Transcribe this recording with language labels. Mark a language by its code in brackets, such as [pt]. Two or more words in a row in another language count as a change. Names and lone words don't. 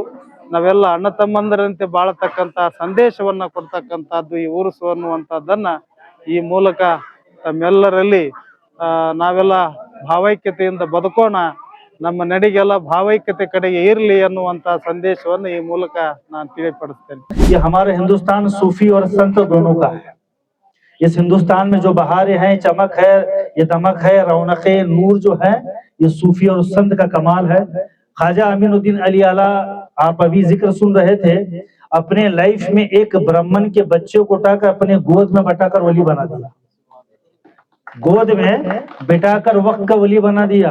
[kn] ನಾವೆಲ್ಲ ಅಣ್ಣ ತಮ್ಮಂದರಂತೆ ಬಾಳತಕ್ಕಂಥ ಸಂದೇಶವನ್ನ ಕೊಡ್ತಕ್ಕಂಥದ್ದು ಈ ಉರುಸು ಅನ್ನುವಂಥದ್ದನ್ನ ಈ ಮೂಲಕ ತಮ್ಮೆಲ್ಲರಲ್ಲಿ ನಾವೆಲ್ಲ ಭಾವೈಕ್ಯತೆಯಿಂದ ಬದುಕೋಣ, ನಮ್ಮ ನಡಿಗೆಲ್ಲ ಭಾವೈಕ್ಯತೆ ಕಡೆಗೆ ಇರಲಿ ಅನ್ನುವಂತ ಸಂದೇಶವನ್ನು ಈ ಮೂಲಕ ನಾನು ತಿಳಿಪಡಿಸ್ತೇನೆ. [hi] ये हमारा हिंदुस्तान सूफी और संत दोनों का है। इस हिंदुस्तान में जो बहारें हैं, चमक है, ये दमक है, रौनक है, नूर जो है, ये सूफी और संत का कमाल है। ख्वाजा अमीनुद्दीन अली आला, आप अभी जिक्र सुन रहे थे, अपने लाइफ में एक ब्राह्मण के बच्चे को उठाकर अपने गोद में बैठाकर वली बना दिया, गोद में बैठाकर वक्त का वली बना दिया।